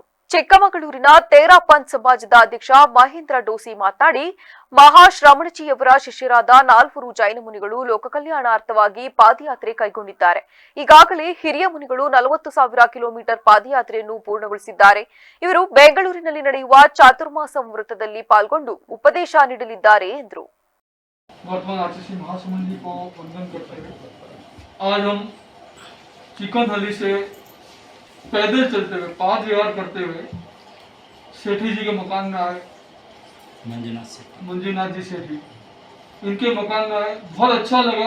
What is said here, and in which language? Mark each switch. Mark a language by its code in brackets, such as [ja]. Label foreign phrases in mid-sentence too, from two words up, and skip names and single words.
[kn] ಚಿಕ್ಕಮಗಳೂರಿನ ತೇರಾಪಂಥ್ ಸಮಾಜದ ಅಧ್ಯಕ್ಷ ಮಹೇಂದ್ರ ಡೋಸಿ ಮಾತನಾಡಿ, ಮಹಾಶ್ರಮಣಜಿಯವರ ಶಿಷ್ಯರಾದ 4 ಜೈನ ಮುನಿಗಳು ಲೋಕ ಕಲ್ಯಾಣಾರ್ಥವಾಗಿ ಪಾದಯಾತ್ರೆ ಕೈಗೊಂಡಿದ್ದಾರೆ. ಈಗಾಗಲೇ ಹಿರಿಯ ಮುನಿಗಳು 40,000 ಕಿಲೋಮೀಟರ್ ಪಾದಯಾತ್ರೆಯನ್ನು ಪೂರ್ಣಗೊಳಿಸಿದ್ದಾರೆ. ಇವರು ಬೆಂಗಳೂರಿನಲ್ಲಿ ನಡೆಯುವ ಚಾತುರ್ಮಾಸ ವೃತ್ತದಲ್ಲಿ ಪಾಲ್ಗೊಂಡು ಉಪದೇಶ ನೀಡಲಿದ್ದಾರೆ ಎಂದರು. [hi] पैदल चलते हुए पाद विहार करते हुए सेठी जी के मकान में आए, मंजूनाथ जी सेठी, इनके मकान में आए, बहुत अच्छा लगा।